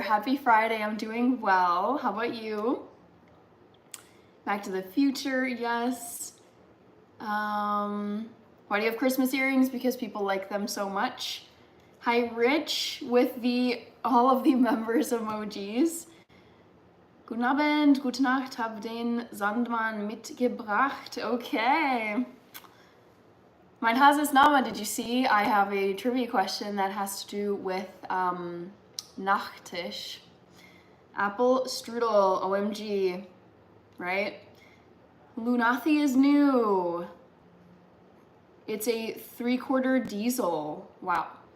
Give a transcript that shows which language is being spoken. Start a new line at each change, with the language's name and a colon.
English: Happy Friday. I'm doing well. How about you? Back to the Future, yes. Why do you have Christmas earrings? Because people like them so much. Hi, Rich, with all of the members emojis.
German: Guten Abend, gute Nacht, hab den Sandmann mitgebracht.
English: Okay.
German: Mein Hases Name,
English: did you see? I have a trivia question that has to do with Nachtisch. Apple strudel, OMG, right? Lunathi is new. It's a 3/4 diesel. Wow.